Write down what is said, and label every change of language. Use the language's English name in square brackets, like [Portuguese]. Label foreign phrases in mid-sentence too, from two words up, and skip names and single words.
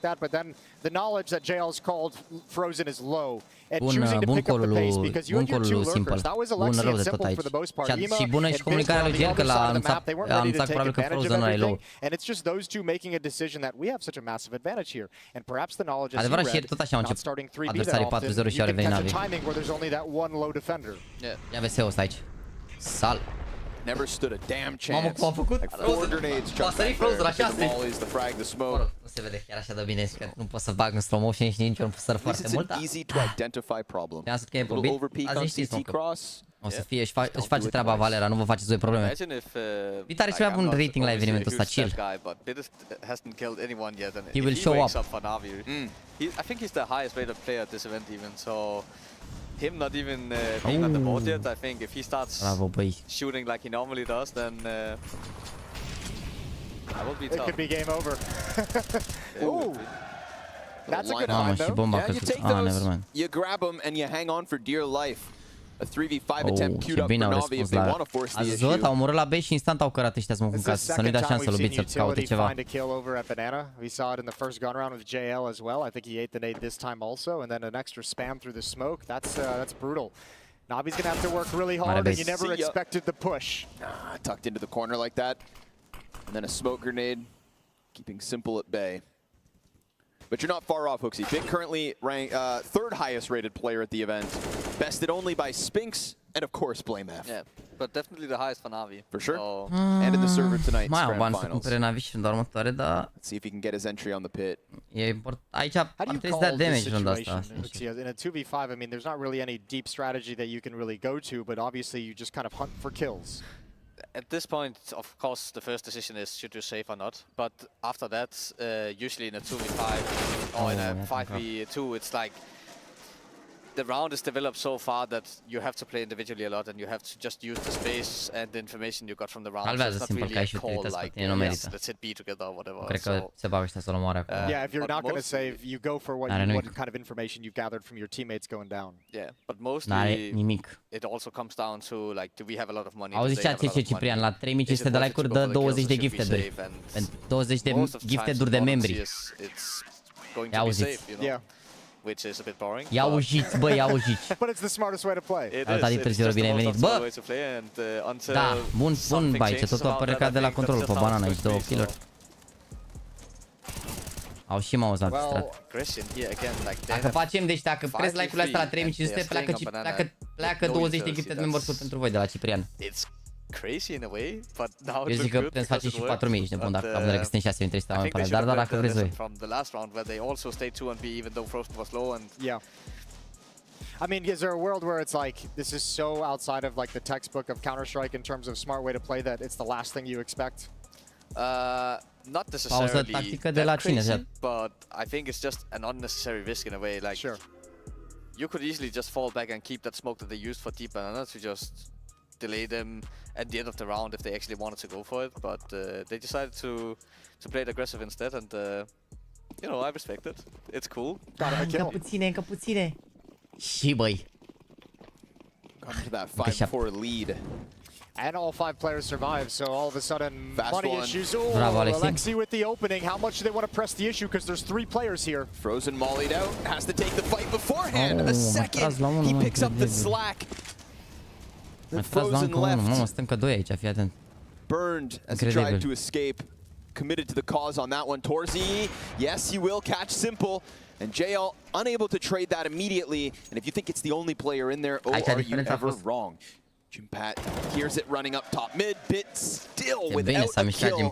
[Romanian] Bun colul lui Simple, bun rău de tot aici. Și bună și comunicarea lui Gel, că l-a anunțat probabil că Frozen nu e low. Adevărat și ieri tot așa au început adversarii 4-0 și au revenit NaVi. Ia VS-ul ăsta aici. Sal. [English] Never stood a damn chance. [Romanian] Mamă, cum a făcut? [English] Like 4 grenades chucked back there. The volleys, the frag, the smoke. [Romanian] Nu se vede chiar așa de bine, că nu pot să bag în slow motion și nici eu nu pot să săr foarte mult. [English] It's an easy to identify problem. [Romanian] Te-am zis că e [English] Little [Romanian] probit, [English] overpeak on CT cross. [Romanian] o să fie, își face treaba Valera, nu vă faceți voi probleme. Bit are cel mai bun rating la evenimentul ăsta, [English] chill. He will show up. I think he's the highest rated player at this event even, so him not even being on the board yet, I think if he starts shooting like he normally does, then that will be tough. It could be game over. Ooh. That's a good [Romanian] Mamă, [English] find, [Romanian] și [English] though. [Romanian] bomba a [English] Yeah, you [Romanian] căzut. [English] take Ah, those, nevermind. you grab them, and you hang on for dear life. A 3v5 attempt queued [Romanian] Ce [English] up [Romanian] bine [English] for [Romanian] au [English] NaVi if [Romanian] răspuns [English] they [Romanian] la... [English] want to force the [Romanian] Ați [English] issue. [Romanian] văzut? Au omorât la B și instant au cărat ăștia să mă [English] This [Romanian] ca [English] is the [Romanian] să nu-i [English] second [Romanian] dea [English] time [Romanian] șansă [English] we've [Romanian] lui [English] seen [Romanian] Bit să caute [English] utility [Romanian] ceva. [English] find a kill over at Banana. We saw it in the first gun round with JL as well. I think he ate the nade this time also, and then an extra spam through the smoke. That's brutal. NaVi's gonna have to work really hard, and you never expected the push. Tucked into the corner like that, and then a smoke grenade, keeping Simple at bay. But you're not far off, Hooksy. Bit currently ranked third highest rated player at the event, bested only by Spinks and of course BlameF. Yeah, but definitely the highest for NaVi. For sure. And in the server tonight's [Romanian] Mai au [English] grand [Romanian] bani să [English] finals. [Romanian] cumpere NaVi și în doar următoare, dar [English] Let's see if he can get his entry on the pit. [Romanian] e important. Aici ar [English] How do you [Romanian] trebui să dea [English] call this [Romanian] damage rândul [English] situation? [Romanian] asta. [English] In a 2v5, I mean, there's not really any deep strategy that you can really go to, but obviously you just kind of hunt for kills. At this point, of course, the first decision is should you save or not. But after that, usually in a 2v5 or in a 5v2, it's like the round is developed so far that you have to play individually a lot, and you have to just use the space and the information you got from the round. So [Romanian] Salvează [English] it's not [Romanian] simplu [English] really [Romanian] că ai [English] a [Romanian] și [English] call [Romanian] utilități pe [English] like, [Romanian] tine, nu merită. [English] let's hit B together or whatever. [Romanian] Cred că se bagă ăștia să-l omoare acum. [English] Yeah, if you're not going to save, you go for what kind of information you've gathered from your teammates going down. Yeah, but mostly [Romanian] N-are nimic. [English] it also comes down to like, do we have a lot of money? [Romanian] Auzi ce a zis Ciprian, la 3500 de like-uri dă 20 de gifted-uri. 20 de gifted-uri de membri. Ia auziți. [English] Yeah. Which is a bit boring. [Romanian] Ia auziți, bă, ia auziți. [English] But it's the smartest way to play. [Romanian] Alta de târziu, bine ai venit. Bă! Da, bun baice, totul a plecat de la controlul pe banana, aici două kill-uri. Au și mouZ la distrat. Dacă facem, deci dacă crezi like-urile astea la 3500, pleacă 20 de [English] gifted members [Romanian] pentru voi de la Ciprian. [English] Crazy in a way, but now [Romanian] eu zic că putem să facem și 4000, ești nebun, dacă vedere că suntem 6300 oameni pe live, dar dacă vreți voi. [English] From the last round where they also stayed 2 on B even though Frozen was low and yeah. I mean, is there a world where it's like this is so outside of like the textbook of Counter-Strike in terms of smart way to play that it's the last thing you expect? Not necessarily that crazy, but I think it's just an unnecessary risk in a way. Like, sure, you could easily just fall back and keep that smoke that they used for deep banana to just delay them at the end of the round if they actually wanted to go for it, but they decided to play it aggressive instead, and you know, I respect it. It's cool. [Romanian] Încă puține. Și băi. [English] Got to that 5-4 lead. And all 5 players survive, so all of a sudden money issues. Oh, [Romanian] Bravo, [English] Alexi with the opening. How much do they want to press the issue? Because there's 3 players here. Frozen mollied out, has to take the fight beforehand. A second, he picks up the slack. [Romanian] Mai tras la încă unul, mamă, stăm că 2 aici, fii atent. [English] Burned as he tried to escape. Committed to the cause on that one. Torzy, yes, he will catch Simple. And JL unable to trade that immediately. And if you think it's the only player in there, oh, are you ever wrong? Jimpat hears it running up top mid, Bit still without a kill.